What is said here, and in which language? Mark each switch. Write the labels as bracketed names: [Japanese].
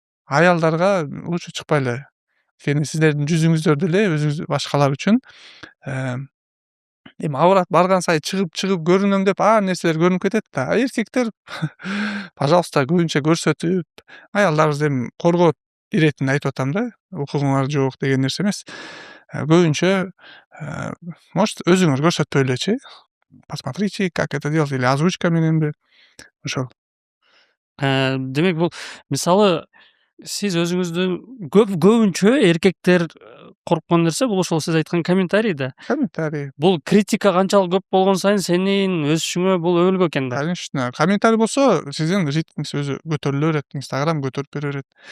[Kyrgyz] Аялдарга лучше чыкпайлы. Анткени сиздердин жүзүңүздөр деле өзүңүз башкалар үчүн эми абрат барган сайын чыгып көрүнөм деп ар нерселер көрүнүп кетет да. Эркектер пожалуйста көбүнчө көрсөтүп, аялдарыбызды эми коргоп иретинин айтып атам да. Укугуңар жок деген нерсе эмес. Көбүнчө может өзүңөр көрсөтпөй элечи. [Russian] Посмотрите, как это делать, или озвучка [Kyrgyz] мененби ошол. Демек бул мисалы сиз өзүңүздүн көбүнчө эркектер корккон нерсе бул ошол сиз айткан комментарий да. Комментарий. Бул критика канчалык көп болгон сайын сенин өсүшүңө бул өбөлгө экен да. [Russian] Конечно. [Kyrgyz] Комментарий болсо сиздин ритмиңиз өзү көтөрүлө берет, Instagram көтөрүп бере берет.